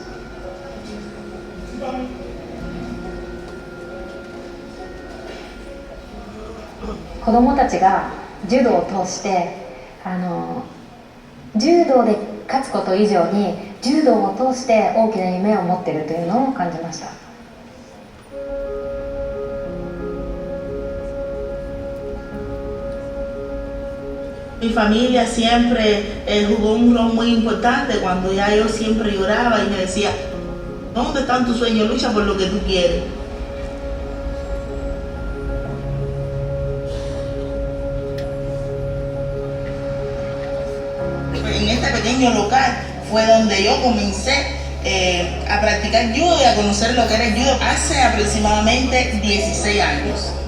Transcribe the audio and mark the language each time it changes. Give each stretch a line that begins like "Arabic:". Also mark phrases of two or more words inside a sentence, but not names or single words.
Japanese: 子どもたちが柔道を通して柔道で勝つこと以上に柔道を通して大きな夢を持っているというのを感じました。
Spanish: Mi familia siempre jugó un rol muy importante. Cuando ya yo siempre lloraba y me decía, ¿dónde están tus sueños? Lucha por lo que tú quieres. En este pequeño local fue donde yo comencé a practicar judo y a conocer lo que era el judo hace aproximadamente 16 años.